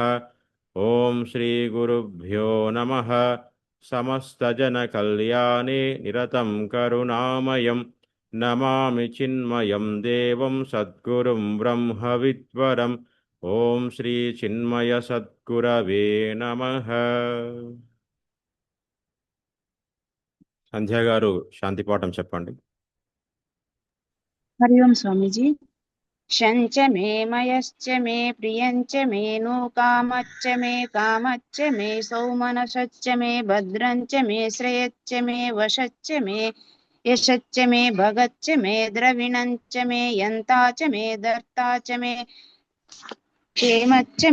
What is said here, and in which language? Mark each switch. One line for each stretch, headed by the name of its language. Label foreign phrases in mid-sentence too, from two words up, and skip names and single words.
Sanskrit: ॐ श्रीगुरुभ्यो नमः। समस्तजनकल्याणे निरतं करुणामयं नमामि चिन्मयं देवं सद्गुरुं ब्रह्मविद्वरम्। ॐ श्रीचिन्मयसद्गुरवे नमः।
Telugu: సంధ్య గారు శాంతి పాఠం చెప్పండి.
Hindi: हरि ओम स्वामी जी।
Sanskrit: शंच मे मयश्च मे प्रियंच मे नो कामच्च मे सौमनसच्च मे भद्रंच मे श्रेयच्च मे वशच्च मे यशच्च मे भगच्च मे द्रविणंच मे यन्ता च मे दर्ता च मे क्षेमच्च